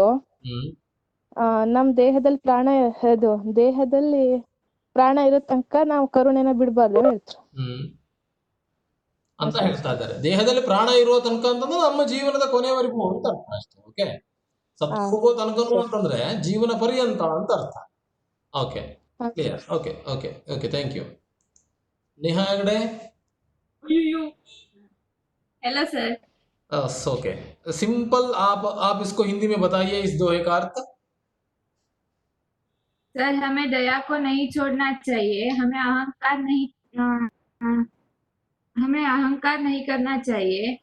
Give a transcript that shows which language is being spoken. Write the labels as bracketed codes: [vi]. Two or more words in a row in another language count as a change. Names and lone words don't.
[kn] ನಮ್ ದೇಹದಲ್ಲಿ ಪ್ರಾಣ ಇರೋ ತನಕ ನಾವು ಕರುಣೆನ ಬಿಡಬಾರ್ದು ಹೇಳ್ತಾರೆ ಅಂತ ಹೇಳ್ತಾ ಇದ್ದಾರೆ. ದೇಹದಲ್ಲಿ ಪ್ರಾಣ ಇರುವ ತನಕ ಅಂತಂದ್ರೆ ನಮ್ಮ ಜೀವನದ ಕೊನೆಯವರೆಗೂ ಅಂತ ಅರ್ಥ ಅಷ್ಟೇ. ಓಕೆ, ಸತ್ತು ಹೋಗೋ ತನಕ ಅಂತಂದ್ರೆ ಜೀವನ ಪರ್ಯಂತ ಅಂತ ಅರ್ಥ. [en] OK, clear. OK OK OK, thank you. नेहा हेगड़े. Hello sir. [hi] ओके, सिंपल आप इसको हिंदी में बताइए, इस दोहे का अर्थ. सर, हमें दया को नहीं छोड़ना चाहिए, हमें अहंकार नहीं करना चाहिए.